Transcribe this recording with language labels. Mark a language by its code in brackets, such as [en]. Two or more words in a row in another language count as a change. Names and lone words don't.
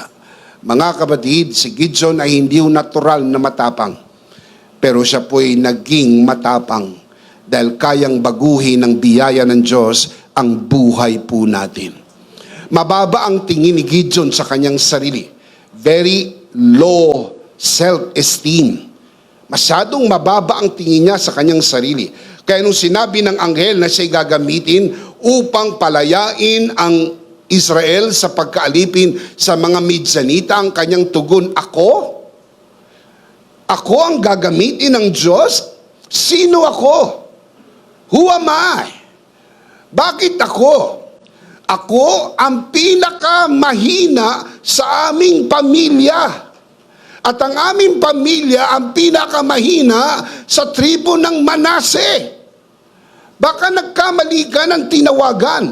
[tl] Mga kapatid, si Gideon ay hindi ho natural na matapang, pero siya po'y naging matapang dahil kayang baguhin ng biyaya ng Diyos ang buhay po natin. Mababa ang tingin ni Gideon sa kanyang sarili. [en] Very low self-esteem. [tl] Masyadong mababa ang tingin niya sa kanyang sarili. Kaya nung sinabi ng anghel na siya'y gagamitin upang palayain ang Israel sa pagkaalipin sa mga Midyanita, ang kanyang tugon, Ako? Ako ang gagamitin ng Diyos? Sino ako? [en] Who am I? [tl] Bakit ako? Ako ang pinakamahina sa aming pamilya. At ang aming pamilya ang pinakamahina sa tribo ng Manase. Baka nagkamali ka ng tinawagan.